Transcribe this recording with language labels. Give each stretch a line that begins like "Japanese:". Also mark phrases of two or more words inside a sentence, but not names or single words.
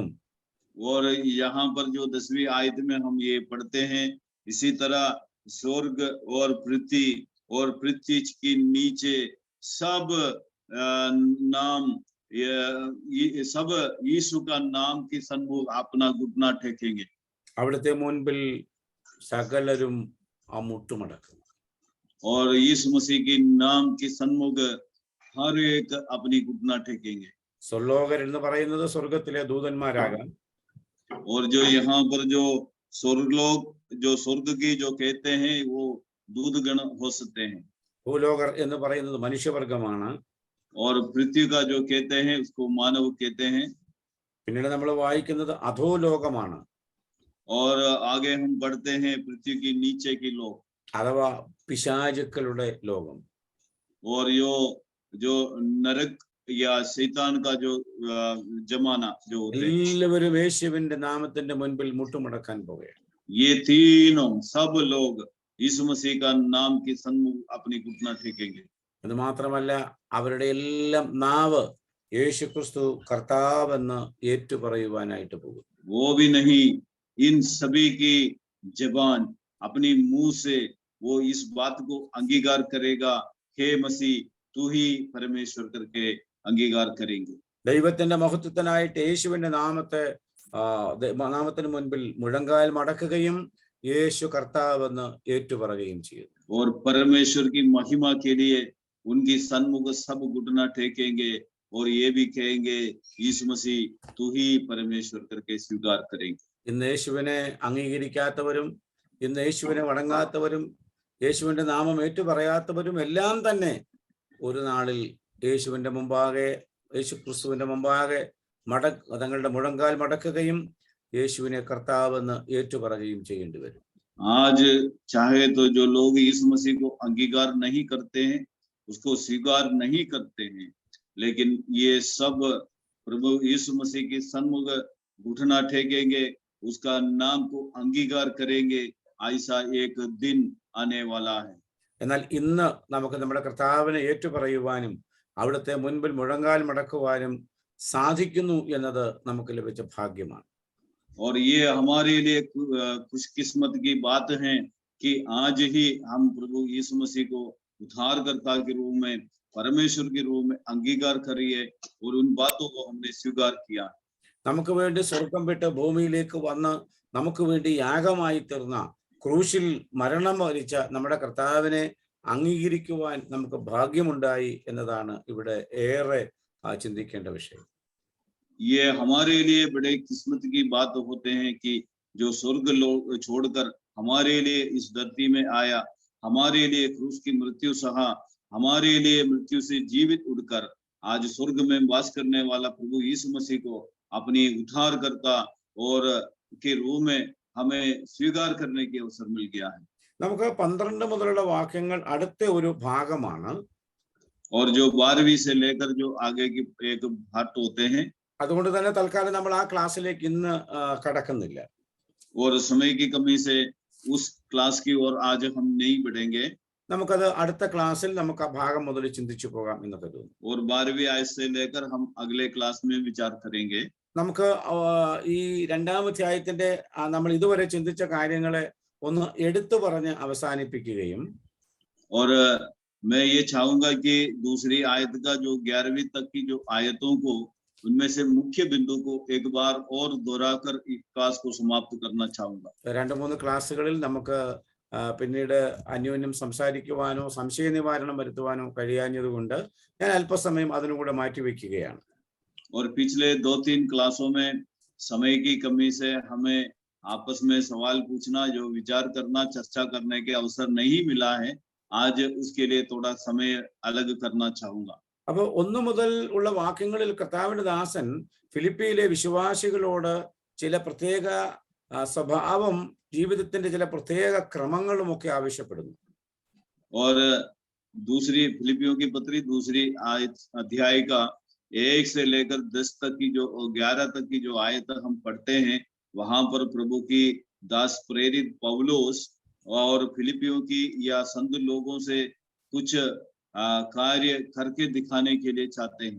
Hindi: और यहाँ पर जो 10वीं आयत में हम ये पढ़ते हैं, इसी तरह स्वर्ग और पृथ्वी के नीचे सब नाम, ये सब यीशु का नाम के सन्मुख अपना घुटना टेकेंगे।
Malayalam: അവിടുത്തെ മുൻപിൽ സകലരും മുട്ടുമടക്കും.
Hindi: और यीशु मसीह के नाम के सन्मुख हर एक अपनी घुटना टेकेंगे।
Malayalam: സ്വർലോകർ എന്ന് പറയുന്നത് സ്വർഗത്തിലെ ദൂതന്മാരാകാം.
Hindi: और जो यहाँ पर जो स्वर्गलोक, जो स्वर्ग की जो कहते हैं, वो दूतगण हो सकते हैं।
Malayalam: ഭൂലോകർ എന്ന് പറയുന്നത് മനുഷ്യവർഗമാണ്.
Hindi: और पृथ्वी का जो कहते हैं उसको मानव कहते हैं।
Malayalam: പിന്നീട് നമ്മൾ വായിക്കുന്നത് അധോലോകമാണ്.
Hindi: और आगे हम बढ़ते हैं, पृथ्वी के नीचे के लोग,
Malayalam: അഥവാ പിശാചുക്കളുടെ ലോകം.
Hindi: और जो नरक या शैतान का जो जमाना जो होते हैं,
Malayalam: എല്ലാവരും യേശുവിന്റെ നാമത്തിന്റെ മുൻപിൽ മുട്ടുമടക്കാൻ പോവുകയാണ്.
Hindi: ये तीनों सब लोग यीशु मसीह का नाम के सन्मुख अपनी घुटना टेकेंगे।
Malayalam: അത് മാത്രമല്ല, അവരുടെ എല്ലാം നാവ് യേശുക്രിസ്തു കർത്താവെന്ന് ഏറ്റുപറയുവാനായിട്ട് പോകും.
Hindi: वो भी नहीं, इन सभी की जबान अपनी मुंह से वो इस बात को अंगीकार करेगा, हे मसीह तू ही परमेश्वर करके अंगीकार करेंगे।
Malayalam: ദൈവത്തിന്റെ മഹത്വത്തിനായിട്ട് യേശുവിന്റെ നാമത്തിന് മുൻപിൽ മുഴങ്കാൽ മടക്കുകയും യേശു കർത്താവെന്ന് ഏറ്റുപറയുകയും ചെയ്യും.
Hindi: और परमेश्वर की महिमा के लिए उनकी सन्मुख सब घुटना टेकेंगे और ये भी कहेंगे, यीशु मसीह तू ही परमेश्वर करके स्वीकार करेंगे।
Malayalam: ഇന്ന് യേശുവിനെ അംഗീകരിക്കാത്തവരും, ഇന്ന് യേശുവിനെ വണങ്ങാത്തവരും, യേശുവിന്റെ നാമം ഏറ്റുപറയാത്തവരും എല്ലാം തന്നെ ഒരു നാളിൽ യേശുവിന്റെ മുമ്പാകെ, യേശു ക്രിസ്തുവിന്റെ മുമ്പാകെ തങ്ങളുടെ മുഴങ്കാൽ മടക്കുകയും യേശുവിനെ കർത്താവെന്ന് ഏറ്റുപറയുകയും ചെയ്യേണ്ടി വരും.
Hindi: आज चाहे तो जो लोग यीशु मसीह को अंगीकार नहीं करते हैं, उसको स्वीकार नहीं करते हैं, लेकिन ये सब प्रभु यीशु मसीह के सन्मुख घुटना टेकेंगे, उसका नाम को अंगीकार करेंगे। ऐसा एक दिन आने वाला है।
Malayalam: എന്നാൽ ഇന്ന് നമുക്ക് നമ്മുടെ കർത്താവിനെ ഏറ്റുപറയുവാനും അവിടുത്തെ മുൻപിൽ മുഴങ്കാൽ മടക്കുവാനും സാധിക്കുന്നു എന്നത് നമുക്ക് ലഭിച്ച ഭാഗ്യമാണ്.
Hindi: और ये हमारे लिए खुशकिस्मत की बात है कि आज ही हम प्रभु यीशु मसीह को उद्धारकर्ता के रूप में, परमेश्वर के रूप में अंगीकार करिए और उन बातों को हमने स्वीकार किया।
Malayalam: നമുക്ക് വേണ്ടി സ്വർഗം വിട്ട് ഭൂമിയിലേക്ക് വന്ന് നമുക്ക് വേണ്ടി യാഗമായി തീർന്ന, ക്രൂശിൽ മരണം വരിച്ച നമ്മുടെ കർത്താവിനെ അംഗീകരിക്കുവാൻ നമുക്ക് ഭാഗ്യമുണ്ടായി എന്നതാണ് ഇവിടെ ഏറെ ചിന്തിക്കേണ്ട വിഷയം.
Hindi: ये हमारे लिए बड़े किस्मत की बात होते हैं कि जो स्वर्ग लोग छोड़कर हमारे लिए इस धरती में आया, हमारे लिए क्रूस की मृत्यु सहा, हमारे लिए मृत्यु से जीवित उठकर आज स्वर्ग में वास करने वाला प्रभु यीशु मसीह को अपनी उद्धारकर्ता और के रूप में हमें स्वीकार करने की अवसर मिल गया है।
Malayalam: നമുക്ക് 12 മുതലുള്ള വാക്യങ്ങൾ അടുത്ത ഒരു ഭാഗമാണ്.
Hindi: और जो 12वीं से लेकर जो आगे की एक पार्ट होते हैं,
Malayalam: അതുകൊണ്ട് തന്നെ തൽക്കാലം നമ്മൾ ആ ക്ലാസ്സിലേക്ക് ഇന്ന് കടക്കുന്നില്ല.
Hindi: और समय की कमी से उस क्लास की ओर आज हम नहीं बढ़ेंगे.
Malayalam: നമുക്കത് അടുത്ത ക്ലാസ്സിൽ നമുക്ക് ആ ഭാഗം മുതൽ ചിന്തിച്ചു പോകാം എന്ന് കരുതുന്നു.
Hindi: और 12वीं आयत से लेकर हम अगले क्लास में विचार करेंगे.
Malayalam: നമുക്ക് ഈ രണ്ടാം അധ്യായത്തിന്റെ നമ്മൾ ഇതുവരെ ചിന്തിച്ച കാര്യങ്ങളെ ഒന്ന് എടുത്തു പറഞ്ഞ് അവസാനിപ്പിക്കുകയും
Hindi: और मैं ये चाहूंगा कि दूसरी आयत का जो 11वीं तक की जो आयतों को उनमें से मुख्य बिंदु को एक बार और दोहराकर इस क्लास को समाप्त करना चाहूंगा. 2-3
Malayalam: ക്ലാസ്സുകളിൽ നമുക്ക് പിന്നീട് അന്യോന്യം സംസാരിക്കുവാനോ സംശയ നിവാരണം വരുത്തുവാനോ കഴിയാഞ്ഞതുകൊണ്ട് ഞാൻ അല്പസമയം അതിനുകൂടെ മാറ്റിവെക്കുകയാണ്.
Hindi: और पिछले 2-3 क्लासों में समय की कमी से हमें आपस में सवाल पूछना, जो विचार करना, चर्चा करने के अवसर नहीं मिला है. आज उसके लिए थोड़ा समय अलग करना चाहूंगा.
Malayalam: അപ്പോൾ 1 മുതൽ ഉള്ള വാക്യങ്ങളിൽ കർത്താവിന്റെ ദാസൻ ഫിലിപ്പിയിലെ വിശ്വാസികളോട് ചില പ്രത്യേക സ്വഭാവം, ജീവിതത്തിന്റെ ചില പ്രത്യേക ക്രമങ്ങളും ഒക്കെ ആവശ്യപ്പെടുന്നു.
Hindi: और दूसरी फिलिपियों की पत्री दूसरी अध्याय का 1 से लेकर 10 तक की जो 11 तक की जो आयत हम पढ़ते हैं, वहां पर प्रभु की दास प्रेरित पौलुस और फिलिपियों की या संत लोगों से कुछ कार्य करके दिखाने के लिए चाहते हैं.